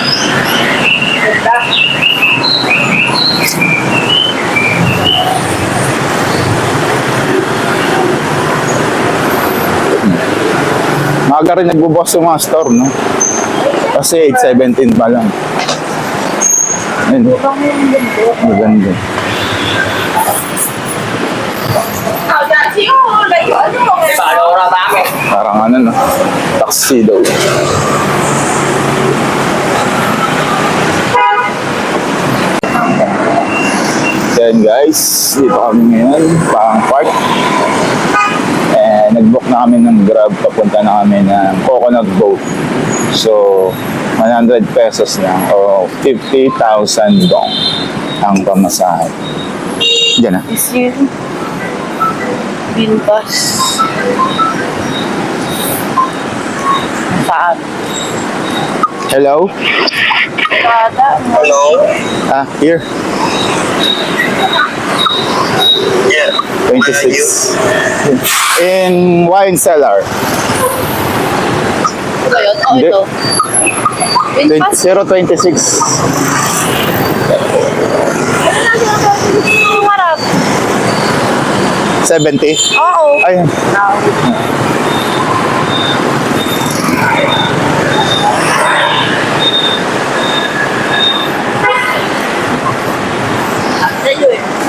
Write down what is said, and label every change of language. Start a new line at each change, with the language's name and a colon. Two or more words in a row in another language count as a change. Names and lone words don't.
Filipino: Maaga rin nagbubukas yung mga store, no? Kasi 8:17 pa lang. Ayun. Maganda.
Vietnamese: Tao ra xíu lấy chỗ chứ không phải đồ ra bán này
Filipino: Parang ano, no? Tuxedo.
English: Then guys,
Filipino: dito kami ngayon, pang park. Nag-book na kami ng Grab, papunta na kami ng Coconut Boat. So, 100 pesos lang o 50,000 dong ang pamasahe. Diyan na. Is yun. Bintas. Saan? Hello? Kada. Hello.
English: Ah, here. Yeah. 26. In wine cellar.
Filipino: Ito yun? Oh, Hindi. ito. Bintas? 026. Ano na sinasabi? Yung harap. 70. Oo. Ayun. Sa'yo eh.